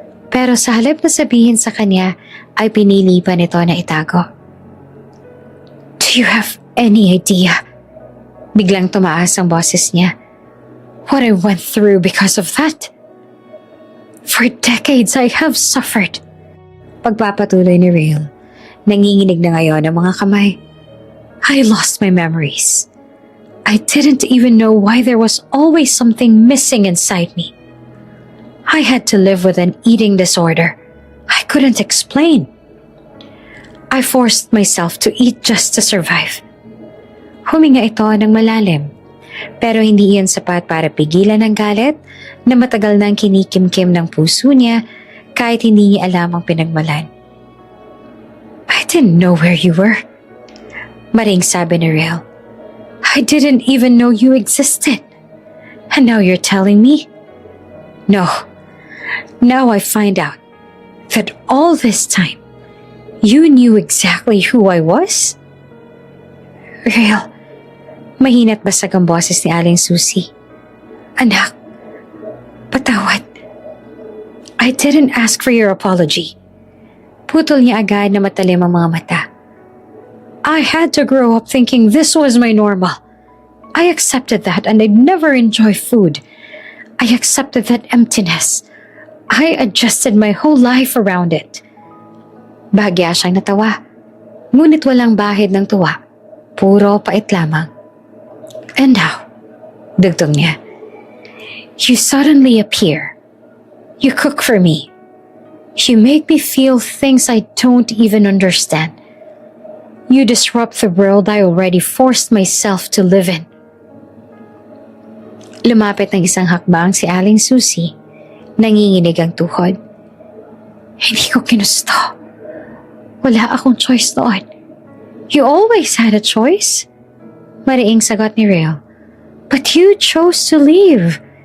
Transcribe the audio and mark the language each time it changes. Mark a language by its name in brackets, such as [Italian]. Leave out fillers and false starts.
[Filipino] Pero sa halip na sabihin sa kanya, ay pinili pa nito na itago. [English] Do you have any idea? [Filipino] Biglang tumaas ang boses niya. [English] What I went through because of that? For decades I have suffered. [Filipino] Pagpapatuloy ni Rael, nanginginig na ngayon ang mga kamay. [English] I lost my memories. I didn't even know why there was always something missing inside me. I had to live with an eating disorder. I couldn't explain. I forced myself to eat just to survive. [Filipino] Huminga ito ng malalim, pero hindi iyon sapat para pigilan ang galit na matagal nang kinikimkim ng puso niya kahit hindi niya alam ang pinagmalan. [English] I didn't know where you were. [Filipino] Maring sabi ni Rael. [English] I didn't even know you existed. And now you're telling me? No. Now I find out that all this time, you knew exactly who I was? [Filipino] Rael, mahina't basag ang boses ni Aling Susie. Anak, patawad. [English] I didn't ask for your apology. [Filipino] Putol niya agad na matalim ang mga mata. [English] I had to grow up thinking this was my normal. I accepted that and I'd never enjoy food. I accepted that emptiness. I adjusted my whole life around it. [Filipino] Bahagya siyang natawa. Ngunit walang bahid ng tuwa. Puro pait lamang. [English] And now, [Filipino] dugtong niya, [English] you suddenly appear. You cook for me. You make me feel things I don't even understand. You disrupt the world I already forced myself to live in. [Filipino] Lumapit ng isang hakbang si Aling Susie. Nanginginig ang tuhod. Hindi ko ginusto. Wala akong choice noon. [English] You always had a choice. [Filipino] Mariing sagot ni Rael. [English] But you chose to leave.